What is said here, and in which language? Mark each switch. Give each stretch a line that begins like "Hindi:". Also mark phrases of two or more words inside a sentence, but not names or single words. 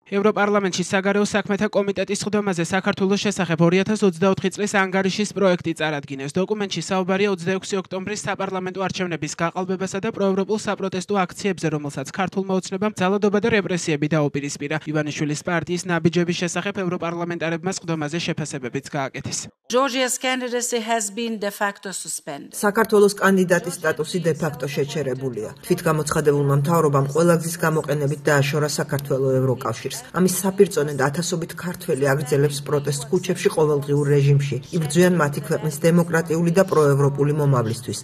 Georgian: ევროპარლამენტში საგარეო საქმეთა კომიტეტის სხდომაზე საქართველოს შესახებ 2024 წლის ანგარიშის პროექტი წარადგინეს. დოკუმენტში საუბარია 26 ოქტომბრის საპარლამენტო არჩევნების გაყალბებასა და პროევროპულ საპროტესტო აქციებზე, რომელსაც ქართულმა ოცნებამ ძალადობა და რეპრესიები დაუპირისპირა. ივანიშვილის პარტიის ნაბიჯების შესახებ ევროპარლამენტარებმა სხდომაზე შეფასებებიც გააკეთეს.
English: Georgia's candidacy has been de facto suspended.
Georgian: საქართველოს კანდიდატის სტატუსი
Latin: de facto
Georgian: შეჩერებულია. თვითგამოცხადებულმა მთავრობამ ყველა გზის გამოყენებით დააშორა საქართველოს ევროკავშირს. ამის საპირწონედ ათასობით ქართველი აგრძელებს პროტესტს ქუჩებში ყოველდღიურ რეჟიმში. იბრძვიან მათი ქვეყნის დემოკრატიული და პროევროპული მომავლისთვის.